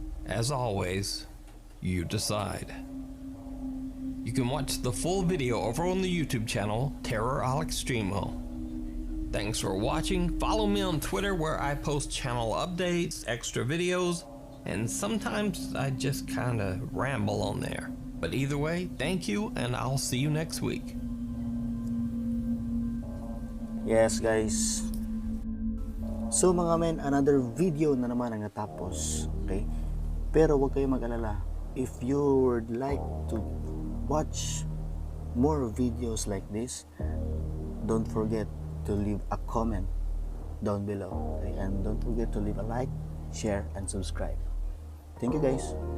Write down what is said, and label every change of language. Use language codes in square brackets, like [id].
[en] As always, you decide. You can watch the full video over on the YouTube channel, Terror Al Extremo. Thanks for watching. Follow me on Twitter where I post channel updates, extra videos, and sometimes I just kinda ramble on there. But either way, thank you and I'll see you next week. Yes, guys. [tl] So mga men, [en] another video [tl] na naman ang natapos. Okay? Pero huwag kayong mag-alala. [en] If you would like to watch more videos like this, don't forget to leave a comment down below. Okay? And don't forget to leave a like, share, and subscribe. Thank you, guys.